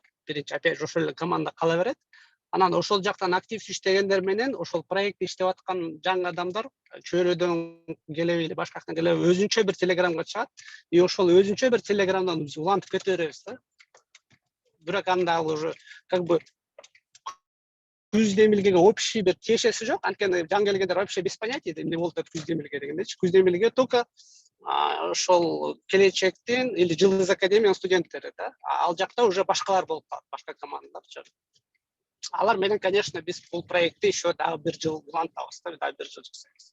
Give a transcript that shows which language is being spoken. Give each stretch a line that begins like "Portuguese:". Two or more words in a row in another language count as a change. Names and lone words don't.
Kyrgyz: Биринчи опять же ошол эле команда кала берет. Анан ошол жактан активдүү иштегендер менен ошол проектти иштеп аткан жаңы адамдар чөйрөдөн келеби или башка жактан келеби өзүнчө бир телеграмга чыгат. И ошол өзүнчө бир телеграмдан биз улантып кете беребиз да. Бирок анда
Russian: уже как бы
Kyrgyz: күз демилгеге общий бир тиешеси жок. Анткени жаңы келгендер
Russian: вообще без понятия
Kyrgyz: эмне болуп атат күз демилге дегендечи. Күз демилге только ошол келечектин или Жылдыз академиянын студенттери да. Ал жакта уже башкалар болуп калат, башка командалар. Алар менен, конечно, биз бул проектти еще дагы бир жыл улантабыз да, дагы бир жыл жасайбыз.